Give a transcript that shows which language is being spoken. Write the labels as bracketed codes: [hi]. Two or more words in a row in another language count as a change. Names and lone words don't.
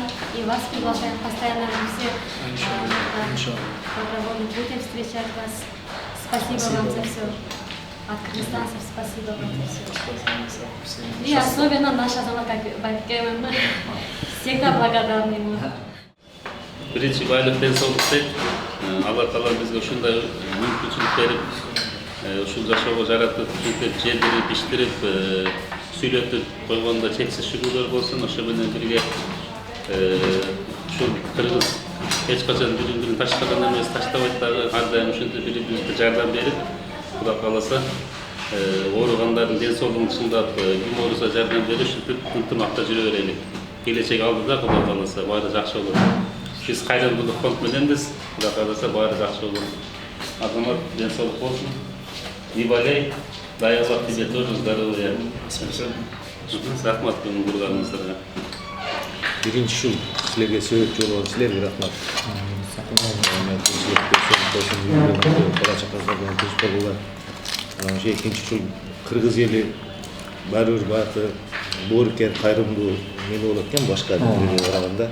[ru] И вас приглашаем постоянно, мы все добровольно будем встречать вас. Спасибо вам за все. От кыргызстанцев спасибо вам за все. И особенно наш Азамат Байкем, всегда благодарны ему. [ky] Биринчи байлык денсаулык дейт. Алла Таала бизге ушундай мүмкүнчүлүк берип, ушул жашоого жаратып, жедирип, иштирип, сүйлөтүп койгонда чексиз шүгүрлөр болсун. Ошо менен бирге ушул кыргыз эч качан бири-бирин таштаган эмес, таштабайт дагы. Ар дайым ушинтип бири-бирибизге жардам берип, Кудай кааласа, ооругандардын денсаулыгун чыңдап, ким ооруса жардам берип, ушинтип ынтымакта жүрө берели. Келечек алдыда Кудай кааласа баары жакшы болот. Биз кайрымдуулук фонд мененбиз. Кудай кааласа баары жакшы болот. Азамат денсаулык болсун. [ru] Неболей, дай Аллах тебе тоже здоровья. [ky] Рахмат менин курганыңыздарга. Биринчи ушул силерге себепчи болгон силерге рахмат. Экинчи ушул кыргыз эли баары бир баягы боорукер, кайрымдуу эмне болот экен башка элдерге караганда.